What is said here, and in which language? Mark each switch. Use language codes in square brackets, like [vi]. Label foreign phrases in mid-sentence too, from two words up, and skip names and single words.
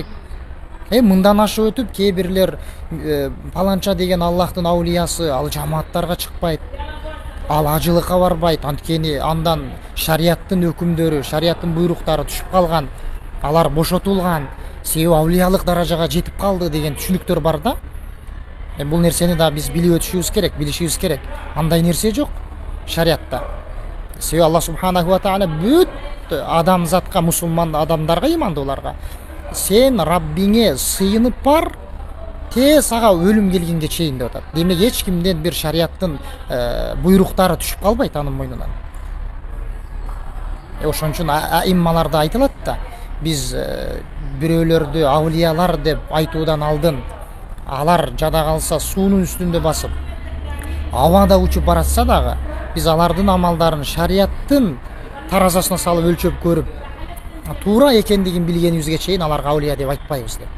[ky] Мындан ашып өтүп кээ бирлер паланча деген Аллахтын аулиясы, ал жамааттарга чыкпайт, ал ажылыкка барбайт, анткени андан шарияттын өкүмдөрү, шарияттын буйруктары түшүп калган, алар бошотулган, себеби аулиялык даражага жетип калды деген түшүнүктөр бар да. Бул нерсени да биз билип өтүшүбүз керек, билишибиз керек. Андай нерсе жок шариятта. Себеби Аллах [ar] سبحانه وتعالى [ky] бүт адамзатка, мусулман адамдарга, ыймандууларга: "Сен Раббиңе сыйынып бар, сага өлүм келгенге чейин" деп атат. Демек эч кимден бир шарияттын буйруктары түшүп калбайт анын мойнунан. Ошон үчүн аиммаларда айтылат да, биз бирөөлөрдү аулиялар деп айтуудан алдын алар жада калса суунун үстүндө басып, абада учуп баратса дагы, биз алардын амалдарын шарияттын таразасына салып өлчөп көрүп, туура экендигин билгенибизге чейин аларга аулия деп айтпайбыз деп.